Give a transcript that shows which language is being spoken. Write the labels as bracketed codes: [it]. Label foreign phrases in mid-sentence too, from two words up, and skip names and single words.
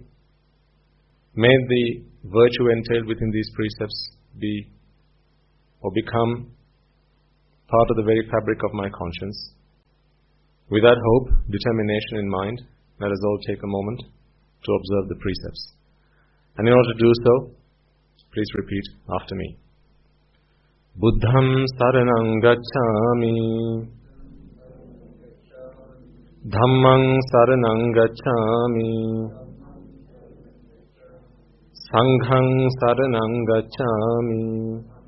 [en] May the virtue entailed within these precepts be or become part of the very fabric of my conscience. With that hope, determination in mind, let us all take a moment to observe the precepts. And in order to do so, please repeat after me. [pi] Buddham saranang gacchami. Dhammang saranang gacchami. Sanghang saranang gacchami.